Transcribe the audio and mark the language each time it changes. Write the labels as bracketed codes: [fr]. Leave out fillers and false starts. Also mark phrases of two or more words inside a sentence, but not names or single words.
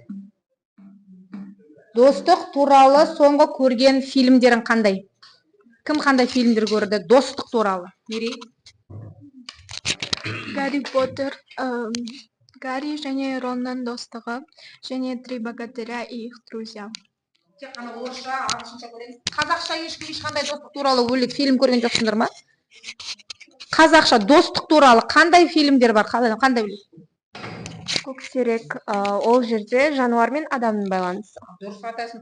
[kk] Достық туралы соңғы көрген фильмдерің қандай? Кім қандай фильмдер көрді? Достық туралы. Мерей? Гарри Поттер, Гарри және Ронның достығы, және Три богатыря и их друзья. Тек қана орысша, ағылшынша көреміз. Қазақша ешқандай достық туралы өлең фильм көрген жоқсыңдар ма? Қазақша достық туралы қандай фильмдер бар? Қандай білесіз? Көксерек, ол жерде жануар мен адамның байланысы. Дұрыс айтасың.